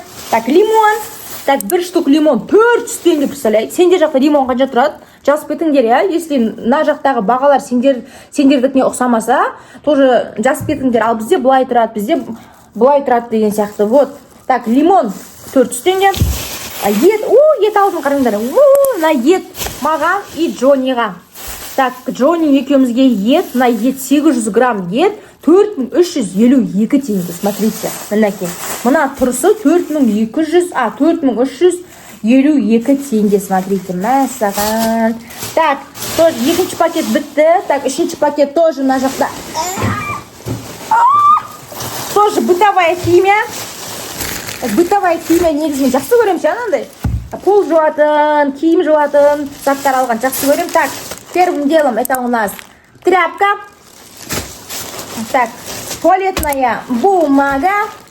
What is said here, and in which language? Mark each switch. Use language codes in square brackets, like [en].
[ru] Так, лимон. Так, 1 штук лимон 400 теңге, представляете? [kk] Сендер жақта лимон қанша тұрады? Жазып кетіңдер, если на жақтағы бағалар сендердікіне ұқсамаса, тоже жазып кетіңдер. Ал бізде бұлай тұрады, деген сияқты. Вот. Так, лимон 400 теңге. Ет алдым, қараңдар. На ет маған и Джонниға. Так, Джонни екеумізге ет, на ет 800 грамм ет 4352 теңге. [ru] Смотрите, мінекей. [kk] Мына тұрысы 4352 теңге, смотрите, мәсаған. Так, тоже екінші пакет бітті. Так, үшінші пакет тоже на жақта. [ru] Тоже бытовая химия. Бытовая химия [kk] негізінен жақсы көрем ше, анандай. Пол жуатын, киім жуатын, заттар алған жақсы көрем. [ru] Так, первым делом это у нас тряпка. Так, туалетная бумага.